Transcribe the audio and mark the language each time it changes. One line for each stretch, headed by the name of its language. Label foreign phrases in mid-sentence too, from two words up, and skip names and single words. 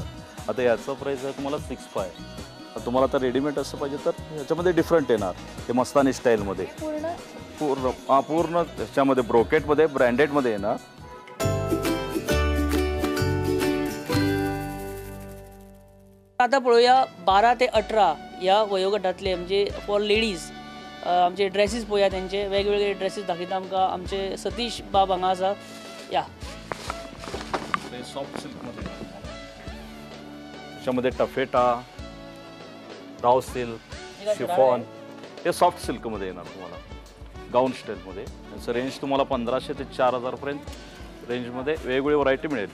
Marathi: आता याचं प्राईस आहे तुम्हाला 65. तुम्हाला आता रेडीमेड असं पाहिजे तर ह्याच्यामध्ये डिफरंट येणार. हे मस्तानी स्टाईलमध्ये पूर्ण ह्याच्यामध्ये ब्रोकेटमध्ये ब्रँडेडमध्ये येणार. आता पळोवया 12 ते 18 या वयोगटातले म्हणजे
English: for ladies
Marathi: आमचे ड्रेसीस पळोवया.
Konkani: त्यांचे वेगवेगळे ड्रेसीस दाखयता आमकां आमचे सतीश बाब हांगा आसा.
Marathi: या
English: soft silkमध्ये
Marathi: त्याच्यामध्ये
English: taffeta raw silk chiffon
Marathi: हे
English: soft silkमध्ये
Marathi: येणार तुम्हाला गाऊन स्टाईलमध्ये. याचं रेंज तुम्हाला 1500 ते 4000 पर्यंत रेंजमध्ये वेगवेगळी व्हरायटी मिळेल.